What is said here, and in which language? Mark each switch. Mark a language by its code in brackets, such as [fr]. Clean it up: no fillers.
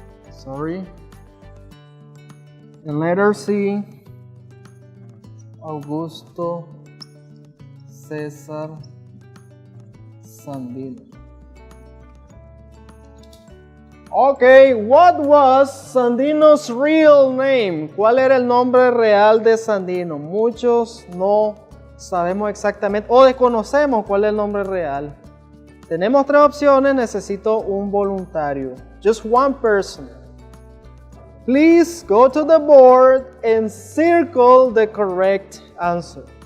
[en] Sorry. And letter C, Augusto César Sandino. Okay, what was Sandino's real name? [es] ¿Cuál era el nombre real de Sandino? Muchos no sabemos exactamente o desconocemos cuál es el nombre real. Tenemos 3 opciones, necesito un voluntario. [en] Just one person. Please go to the board and circle the correct answer.